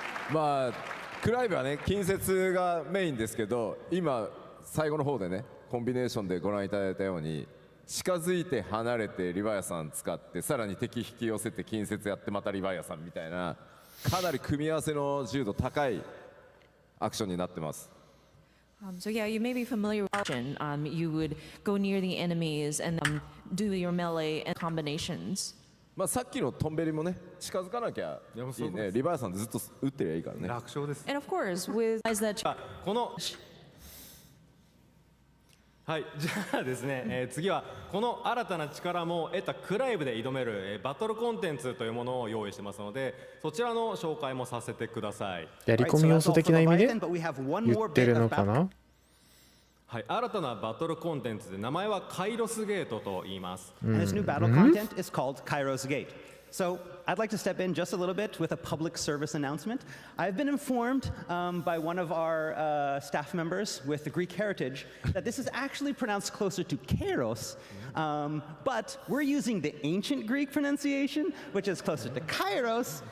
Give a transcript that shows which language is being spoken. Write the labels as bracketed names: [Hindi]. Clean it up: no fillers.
[Japanese] まあクライブはね近接がメインですけど、今最後の方でねコンビネーションでご覧いただいたように近づいて離れてリヴァイアさん使ってさらに敵引き寄せて近接やってまたリヴァイアさんみたいなかなり組み合わせの自由度高いアクションになってます。 [English] So yeah, you may be familiar with action. You would go near the enemies and do your melee and combinations. [Japanese] まあさっきのトンベリもね近づかなきゃいいね。リヴァイアさんずっと撃ってりゃいいからね。楽勝です。 [English] And of course, with eyes that [Japanese] このはい、じゃあですね、次はこの新たな力も得たクライブで挑める、バトルコンテンツというものを用意してますので、そちらの紹介もさせてください。やり込み要素的な意味で言ってるのかな。はい、新たなバトルコンテンツで名前はカイロスゲートと言います。 [English] And this new battle content is called Kairos Gate. So I'd like to step in just a little bit with a public service announcement. I've been informed by one of our staff members with the Greek heritage that this is actually pronounced closer to Kairos, but we're using the ancient Greek pronunciation, which is closer to Kairos.